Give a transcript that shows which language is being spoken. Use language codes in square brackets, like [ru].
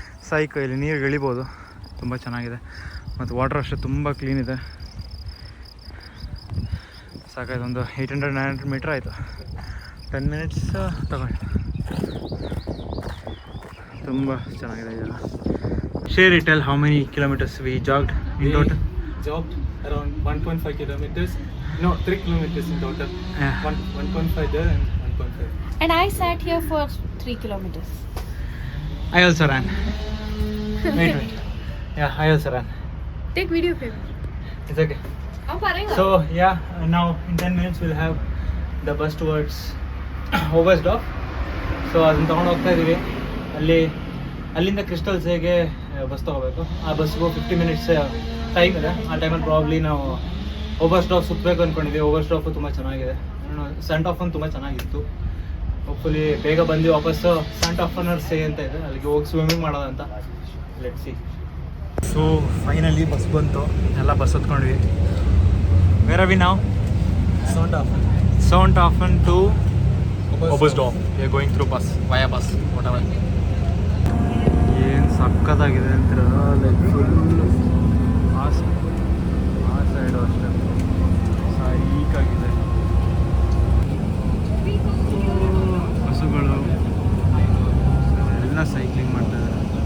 [kn] ಸೈಕ್ ಇಲ್ಲಿ ನೀರು ಇಳಿಬೋದು, ತುಂಬ ಚೆನ್ನಾಗಿದೆ. ಮತ್ತು ವಾಟರ್ ಅಷ್ಟೇ ತುಂಬ ಕ್ಲೀನ್ ಇದೆ. ಸಾಕಾಯ್ತು, ಒಂದು 800-900 ಮೀಟ್ರ್ ಆಯಿತು. 10 ಮಿನಿಟ್ಸ್ ತಗೊಂಡು. ತುಂಬ ಚೆನ್ನಾಗಿದೆ ಜಾಗ. [en] Share it, tell how many kilometres we jogged in total? Jogged around 1.5 kilometers. No, 3 kilometers in total. 1.5 there and 1.5. And I sat here for 3 kilometers. I also ran. Wait. Yeah, I also ran. Take video film. It's okay. I'm paranga. So yeah, now in 10 minutes we'll have the bus towards Oberstdorf. [kn] So ಅದನ್ನು ತೊಗೊಂಡು ಹೋಗ್ತಾ ಇದ್ದೀವಿ. ಅಲ್ಲಿಂದ crystals ಹೇಗೆ bus ತೊಗೋಬೇಕು. ಆ ಬಸ್ಗೂ 50 minutes time ಇದೆ. ಆ ಟೈಮಲ್ಲಿ ಪ್ರಾಬ್ಲಿ ನಾವು ಓಬರ್ಸ್ಡಾಫ್ ಸುತ್ತಬೇಕು ಅಂದ್ಕೊಂಡಿದ್ವಿ. ಓಬರ್ಸ್ಡಾಫು ತುಂಬ ಚೆನ್ನಾಗಿದೆ. ಸೆಂಟ್-ಆಫನ್ ತುಂಬ ಚೆನ್ನಾಗಿತ್ತು. ಹೋಪ್ಫುಲಿ ಬೇಗ ಬಂದು ವಾಪಸ್ಸು ಸೆಂಟ್-ಆಫನರ್ ಸೇ ಅಂತ ಇದೆ, ಅಲ್ಲಿಗೆ ಹೋಗಿ ಸ್ವಿಮ್ಮಿಂಗ್ ಮಾಡೋದಂತ. [en] Let's see. [kn] So finally bus ಬಂತು, ಎಲ್ಲ bus ಹತ್ಕೊಂಡ್ವಿ. [en] Where are we now? Sonthofen to Oberstdorf. We are going through bus, via bus, whatever. [kn] ಏನು ಸಕ್ಕತ್ತಾಗಿದೆ ಅಂತೀರ, ಲೈಕ್ ಫುಲ್ ಆ ಸೈಡು ಅಷ್ಟೇ ಸೈಕಾಗಿದೆ. ಬಸ್ಸುಗಳು ಎಲ್ಲ ಸೈಕ್ಲಿಂಗ್ ಮಾಡ್ತಾಯಿದ್ದಾರೆ.